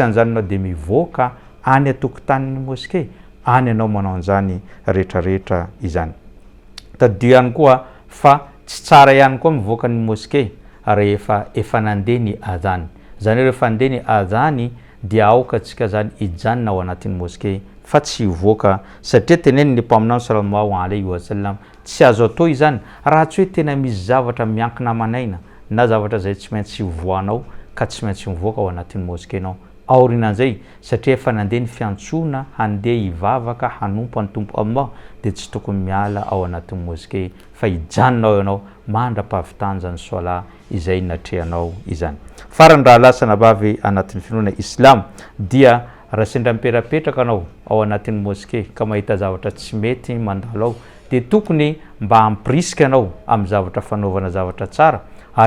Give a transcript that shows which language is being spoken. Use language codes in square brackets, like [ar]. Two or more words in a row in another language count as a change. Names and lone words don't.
[mg] an'izany anao dia mivoaka any atokotanin'ny moské any anao manao an'izany rehetrarehetra izany tadio ihany koa fa tsy tsara ihany koa mivoaka ny moské rehefa efa nandeha ny adhan zany rehefa andeha ny adhany dia aoka atsika zany ijanona ao anatin'ny moské fa tsy hivoaka satria teneny ny mpaminany [ar] صلى الله عليه وسلم [mg] tsy azo atao izany raha tsy hoe tena misy zavatra miankina manaina na zavatra zay tsy maintsy hivoanao ka tsy maintsy mivoaka ao anatin'ny moskénao aorinan'izay satria efa nandeha ny fiantsona handeha hivavaka hanompo ny tompo Allah dia tsy tokony miala ao anatin'ny moské fa hijanona ao ianao mandra-pahavitany zany sola izay natrehanao izany farany raha lasana bavy anatin'ny finoana islam dia raha sendra miperapetraka anao ao anatin'ny moské ka mahita zavatra tsy mety mandalo ao dia tokony mba hampirisika anao amin'ny zavatra fanaovana zavatra tsara ary